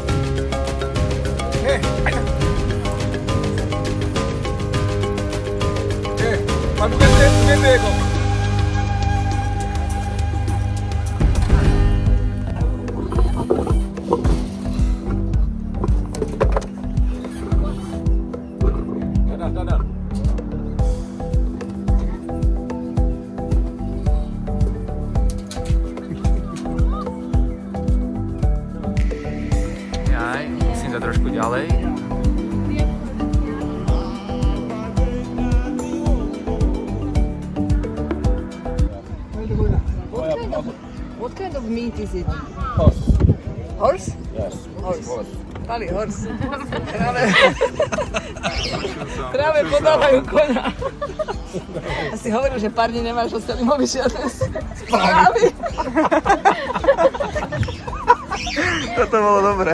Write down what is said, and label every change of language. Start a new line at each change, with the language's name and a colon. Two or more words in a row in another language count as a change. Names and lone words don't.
Indonesian: Padukan dia kok. Dadah.
Slovak: Jaj, musím dať trošku ďalej.
English: What kind of meat is it? Horse. Horse? Yes. Horse. Pali horse.
Slovak: Práve podávajú koňa. Asi hovoril, že pár dní nemáš od Selimovi žiadne správy. Toto bolo dobré.